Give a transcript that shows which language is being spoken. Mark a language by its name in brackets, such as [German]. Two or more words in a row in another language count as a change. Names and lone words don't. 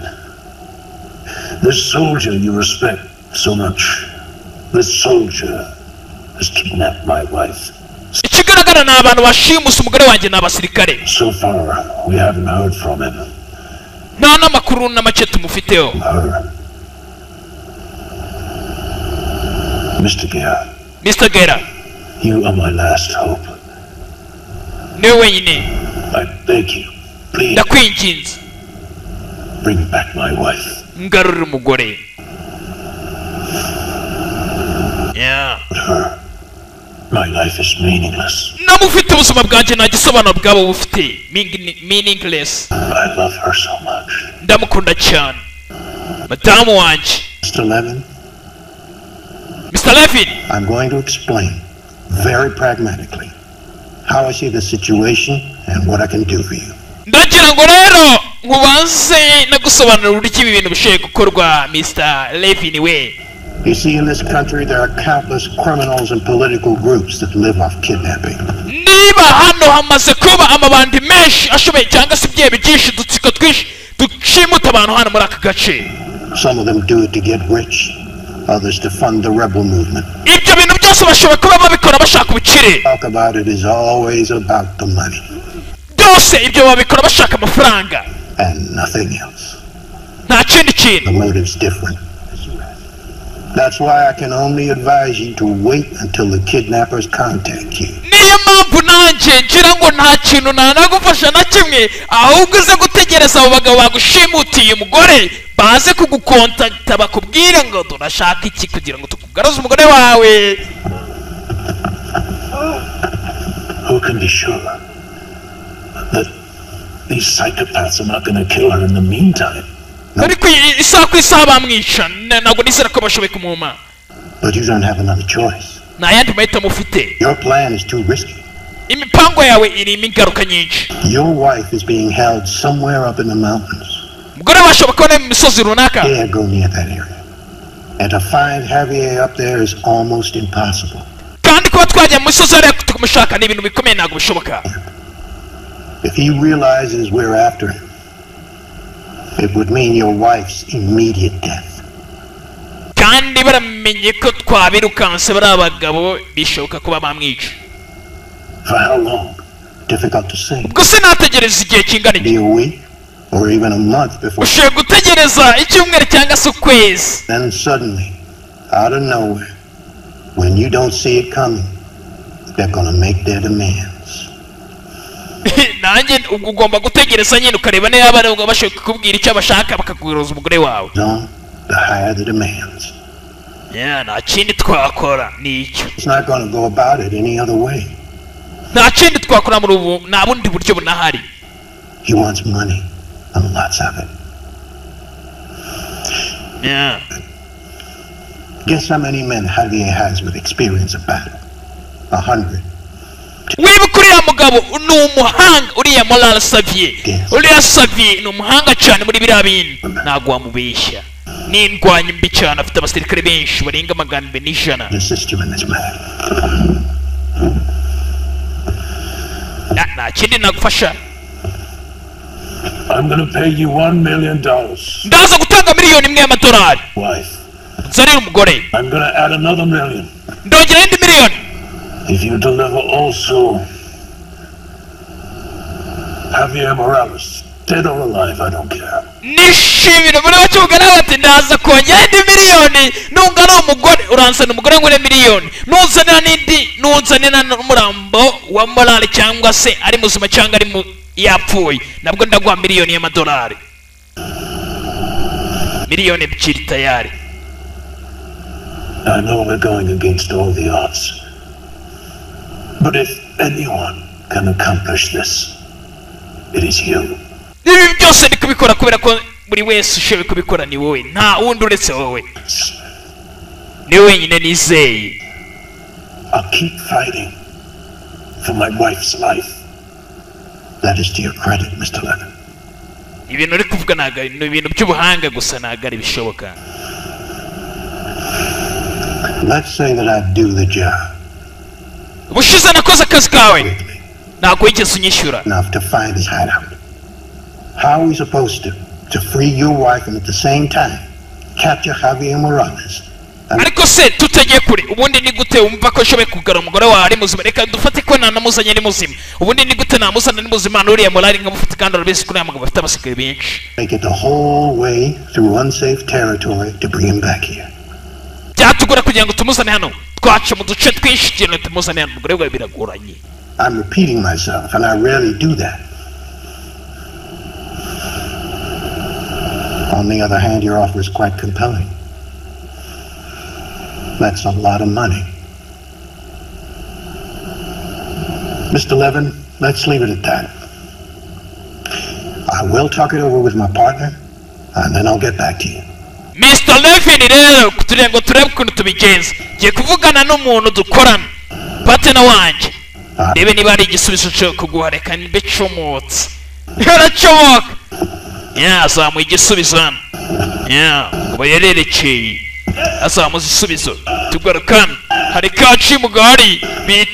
[English] This soldier you respect so much. This soldier has kidnapped my wife. [Kinyarwanda] Ikigaragara ni abantu bashimusa umugore wanjye n'abasirikare. [English] So far, we haven't heard from him. [Kinyarwanda] Nta n'amakuru n'amake tumufiteho. [English] Mr. Guerra. Mr. Guerra. You are my last hope. [Kinyarwanda] Niwe wenyine. [English] I beg you, please. [Kinyarwanda] Ndakwinginze. [English] Bring back my wife. [Kinyarwanda] Ngarura umugore. [English] Yeah. But her, my life is meaningless. [Kinyarwanda] Namufite ubuzima bwanjye nta gisobanuro bwabo bufite. [English] Meaningless. I love her so much. [Kinyarwanda] Ndamukunda cyane. madamu wanjye [English] Mr. Levin, Mr. Levin, I'm going to explain very pragmatically how I see the situation and what I can do for you. [Kinyarwanda] ndagira ngo rero nkubanze nagusobanurira uburyo ibi bintu bishoboye gukorwa Mr. Levin we. [English] You see, in this country, there are countless criminals and political groups that live off kidnapping. [Kinyarwanda] niba hano hamaze kuba amabandi menshi ashoboye cyangwa se ibyebi byinshi dutsiko twinshi dushimuta abantu hano muri aka gace. [English] Some of them do it to get rich, others to fund the rebel movement. [Kinyarwanda] ibyo bintu byose bashobora kuba babikora bashaka ubukire. [English] Talk about it is always about the money [Kinyarwanda] byose ibyo babikora bashaka amafaranga [English] and nothing else. [Kinyarwanda] nta kindi [English] The [Kinyarwanda] kintu. [English] motive's different. That's why I can only advise you to wait until the kidnappers contact you. [Kinyarwanda] niyo mpamvu nanjye ngira ngo nta kintu nagufasha na kimwe ahubwo uze gutegereza abo bagabo bagushimutiye umugore baze kugukontakita bakubwire ngo turashaka iki kugira ngo tukugaruze umugore wawe. [English] Who can be sure that these psychopaths are not going to kill her in the meantime? [Kinyarwanda] ariko isaha ku isaha bamwica ntabwo nizera ko bashoboye kumuma. [English] But you don't have another choice. [Kinyarwanda] nta yandi mahitamo ufite. [English] Your plan is too risky. [Kinyarwanda] imipango yawe irimo ingaruka nyinshi. [English] Your wife is being held somewhere up in the mountains. [Kinyarwanda] umugore washobora kubona mu misozi runaka. [English] Can't go near that area. And to find Javier up there is almost impossible. [Kinyarwanda] kandi kuba twajya mu misozi hariya tukumushaka ni ibintu bikomeye ntabwo bishoboka. [English] If he realizes we're after him, it would mean your wife's immediate death. [Kinyarwanda] kandi baramenye ko twabirukanse bari abagabo bishoboka kuba bamwica. [English] For how long? Difficult to say. [Kinyarwanda] ubwo se nategereza igihe kingana [English] Be [Kinyarwanda] iki? [English] a week or even a month before. [Kinyarwanda] ushobora gutegereza icyumweru cyangwa se ukwezi. [English] Then suddenly, out of nowhere, when you don't see it coming, they're gonna make their demands. [Kinyarwanda] nanjye ubwo ugomba gutegereza nyine ukareba niba bari bashobora kukubwira icyo bashaka bakaguroza umugore wawe. [English] No, the higher the demands. [Kinyarwanda] nta kindi twakora ni icyo. [English] It's not gonna go about it any other way. [Kinyarwanda] nta kindi twakora muri ubu nta bundi buryo bunahari. [English] He wants money and lots of it. Guess how many men Javier has with experience of battle? 100. [Kinyarwanda] wibuka uriya mugabo ni umuhanga uriya Moral Xavier. uriya Xavier ni umuhanga cyane muri biriya bintu ntabwo wamubeshya. ni indwanyi mbi cyane afite abasirikare benshi barenga 200. [English] Assist you in this matter. [Kinyarwanda] nta kindi nagufasha. [English] I'm going to pay you $1 million. [Kinyarwanda] ndaza gutanga miliyoni imwe y'amadolari. [English] Wife, [Kinyarwanda] nzanira umugore. [English] I'm going to add another $1 million. [Kinyarwanda] ndongera indi miliyoni. [English] If you deliver also Javier Morales, dead or alive, I don't care. [Kinyarwanda] nishimira muri bakivuga nawe ati ndaza kongera indi miliyoni nungana umugore uransana umugore ngure miliyoni nuzanira n'indi nuzanira n'umurambo wa Morale cyangwa se ari muzima cyangwa ari yapfuye nabwo ndaguha miliyoni y'amadolari. miliyoni ebyiri tayari. [English] I know we're going against all the odds. But if anyone can accomplish this, it is you. [Kinyarwanda] ibi byose ndi kubikora kubera ko buri wese ushoboye kubikora ni wowe nta wundi uretse wowe. ni wenyine nizeye. [English] I'll keep fighting for my wife's life. That is to your credit, Mr. Levin. [Kinyarwanda] ibintu uri kuvuga ntabwo ni ibintu by'ubuhanga gusa ntabwo ari bishoboka. [English] Let's say that I do the job. [Kinyarwanda] ubushize nakoze akazi kawe ntabwo wigeze unyishyura. [English] Enough to find his hideout. How are we supposed to free your wife and at the same time capture Javier Morales? [Kinyarwanda] ariko se tutagiye kure ubundi ni gute wumva ko ushoboye kugara umugore wawe ari muzima? reka dufate ko nanamuzanye ari muzima. ubundi ni gute namuzana ari muzima n'uriya Morale nkamufite kandi arabizi ko uriya mugabo afite abasirikare benshi. [English] Make it the whole way through unsafe territory to bring him back here. [Kinyarwanda] byatugora kugira ngo tumuzane hano twaca mu duce twinshi kugira ngo tumuzane hano umugore wawe biragoranye. [English] I'm repeating myself, and I rarely do that. On the other hand, your offer is quite compelling. That's a lot of money. Mr. Levin, let's leave it at that. I will talk it over with my partner, and then I'll get back to you. Mr. [Kinyarwanda] Levin rero kugira ngo turebe ukuntu tubigenza ngiye kuvugana n'umuntu dukorana partner wanjye rebe niba ari igisubizo cyo kuguha reka nibe comotse aracomoka azamuye igisubizo hano ngo yarerekeye azamuza igisubizo tugarukana hari kaci mugari bitoza